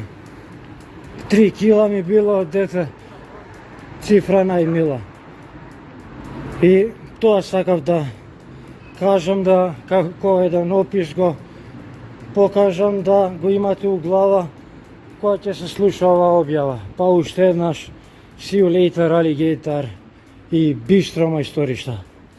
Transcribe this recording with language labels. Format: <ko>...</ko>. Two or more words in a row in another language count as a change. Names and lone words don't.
<mk>3 кила ми било од дете цифра најмила. И тоа сакав да кажам, да како еден опис го покажам, да го имате у глава кога ќе се слуша оваа објава. Па уште еднаш,</mk> <en>see you later alligator</en> <mk>и бистро мајсторишта.</mk>